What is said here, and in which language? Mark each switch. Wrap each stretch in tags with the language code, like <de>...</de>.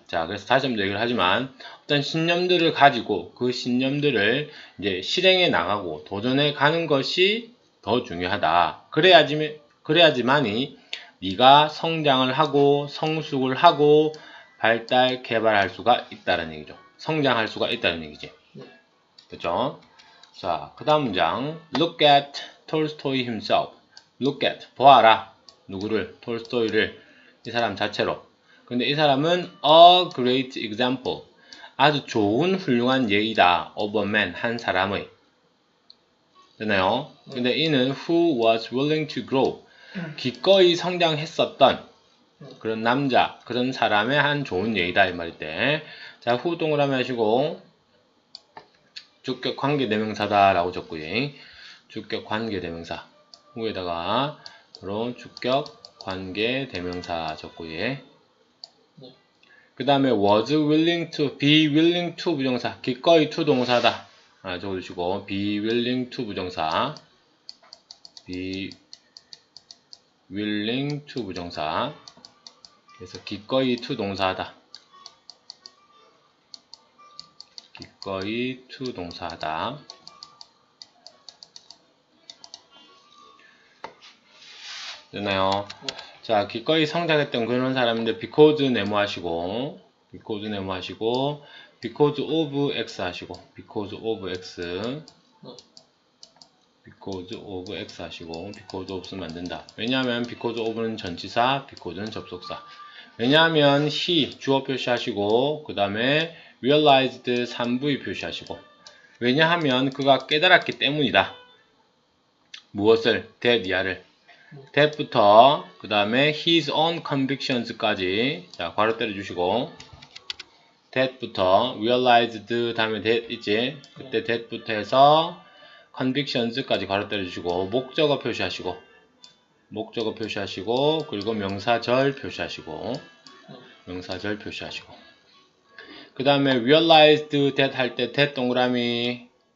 <ko>자, 그래서 다시 한번 얘기를 하지만 어떤 신념들을 가지고 그 신념들을 이제 실행해 나가고 도전해 가는 것이 더 중요하다. 그래야지만이 네가 성장을 하고 성숙을 하고 발달, 개발할 수가 있다는 얘기죠. 성장할 수가 있다는 얘기지. 그렇죠? 자, 그 다음 문장.</ko> <en>Look at Tolstoy himself.</en> <ko>Look at, 보아라. 누구를? 톨스토이를. 이 사람 자체로. 근데 이 사람은</ko> <en>a great example.</en> <ko>아주 좋은 훌륭한 예이다.</ko> <en>of a man,</en> <ko>한 사람의. 되나요? 근데 이는</ko> <en>who was willing to grow.</en> <ko>기꺼이 성장했었던 그런 남자, 그런 사람의 한 좋은 예이다. 이 말일 때. 자, who 동그라미 하시고, 주격 관계대명사다 라고 적고요. 주격 관계대명사. 후에다가 그런 주격 관계대명사 적고요. 그 다음에</ko> <en>was willing to, be willing to</en> <ko>부정사. 기꺼이 to 동사다. 적어주시고 be willing to 부정사. be willing to 부정사. 그래서 기꺼이 to 동사하다. 기꺼이 to 동사하다. 되나요? 자, 기꺼이 성장했던 그런 사람인데 because 네모하시고 because 네모하시고 because of x 하시고 because of x because of x 하시고 because of 쓰면 안 된다. 왜냐하면 because of는 전치사, because는 접속사. 왜냐하면 he 주어 표시하시고 그 다음에 realized 3부의 표시하시고 왜냐하면 그가 깨달았기 때문이다. 무엇을? that 이하를 that부터 그 다음에 his own convictions까지 자 괄호 때려주시고 that부터 realized 다음에 that 있지 그때 that부터 해서 convictions까지 괄호 때려주시고 목적어 표시하시고 목적어 표시하시고 그리고 명사절 표시하시고 명사절 표시하시고 그 다음에 realized that 할 때 that 동그라미</ko>